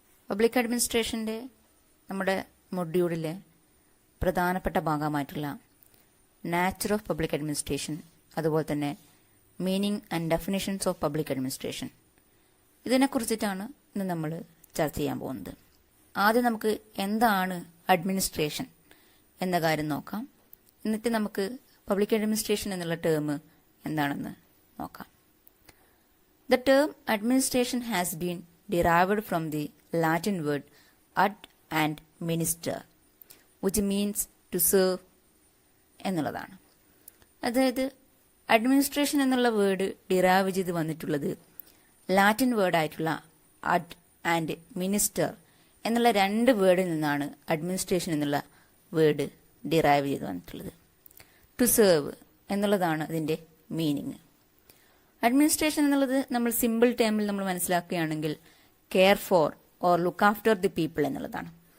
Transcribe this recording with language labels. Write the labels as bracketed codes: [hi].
[ml] Public അഡ്മിനിസ്ട്രേഷൻ്റെ നമ്മുടെ മൊഡ്യൂളിലെ പ്രധാനപ്പെട്ട ഭാഗമായിട്ടുള്ള നാച്ചർ ഓഫ് പബ്ലിക് അഡ്മിനിസ്ട്രേഷൻ, അതുപോലെ തന്നെ meaning and definitions of public administration, ഇതിനെക്കുറിച്ചിട്ടാണ് ഇന്ന് നമ്മൾ ചർച്ച ചെയ്യാൻ പോകുന്നത്. ആദ്യം നമുക്ക് എന്താണ് അഡ്മിനിസ്ട്രേഷൻ എന്ന കാര്യം നോക്കാം. എന്നിട്ട് നമുക്ക് പബ്ലിക് അഡ്മിനിസ്ട്രേഷൻ എന്നുള്ള ടേം എന്താണെന്ന് നോക്കാം. [en] The term administration has been derived from the Latin word ad and minister, which means to serve [ml] എന്നുള്ളതാണ്. അതായത് അഡ്മിനിസ്ട്രേഷൻ എന്നുള്ള വേർഡ് ഡിറൈവ് ചെയ്ത് വന്നിട്ടുള്ളത് ലാറ്റിൻ വേർഡായിട്ടുള്ള അഡ് ആൻഡ് മിനിസ്റ്റർ എന്നുള്ള രണ്ട് വേർഡിൽ നിന്നാണ് അഡ്മിനിസ്ട്രേഷൻ എന്നുള്ള വേർഡ് ഡിറൈവ് ചെയ്ത് വന്നിട്ടുള്ളത്. ടു സെർവ് എന്നുള്ളതാണ് അതിൻ്റെ മീനിങ്. അഡ്മിനിസ്ട്രേഷൻ എന്നുള്ളത് നമ്മൾ സിമ്പിൾ ടേമിൽ നമ്മൾ മനസ്സിലാക്കുകയാണെങ്കിൽ [en] care for or look after the people [ml] എന്നുള്ളതാണ്.